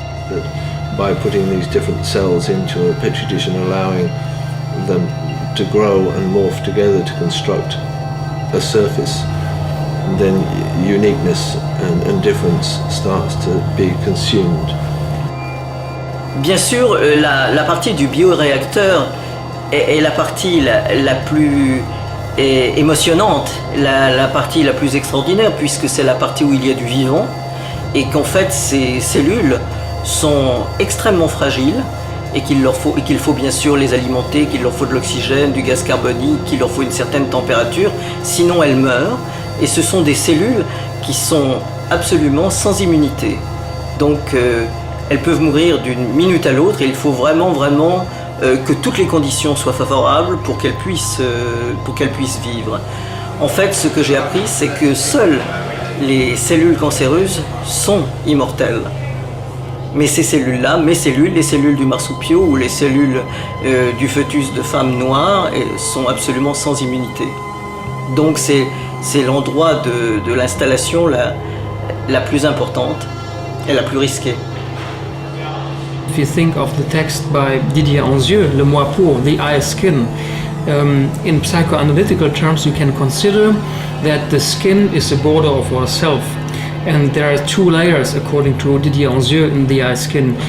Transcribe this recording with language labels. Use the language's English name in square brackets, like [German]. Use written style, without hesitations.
[English] That by putting these different cells into a petri dish and allowing them to grow and morph together to construct a surface, then uniqueness and difference starts to be consumed. [French] Bien sûr, la partie du bioréacteur est la partie la plus émotionnante, la partie la plus extraordinaire, puisque c'est la partie où il y a du vivant, et qu'en fait ces cellules sont extrêmement fragiles, et qu'il faut bien sûr les alimenter, qu'il leur faut de l'oxygène, du gaz carbonique, qu'il leur faut une certaine température, sinon elles meurent, et ce sont des cellules qui sont absolument sans immunité. Donc elles peuvent mourir d'une minute à l'autre, et il faut vraiment que toutes les conditions soient favorables pour qu'elles puissent vivre. En fait, ce que j'ai appris, c'est que seules les cellules cancéreuses sont immortelles. Mais ces cellules-là, les cellules du marsupiau ou les cellules du fœtus de femme noire sont absolument sans immunité. Donc c'est l'endroit de l'installation la plus importante et la plus risquée. [English] If you think of the text by Didier Anzieux, Le Moi Pour, The Eye Skin, in psychoanalytical terms you can consider that the skin is the border of ourself. And there are two layers, according to Didier Anzieux, in the eye skin.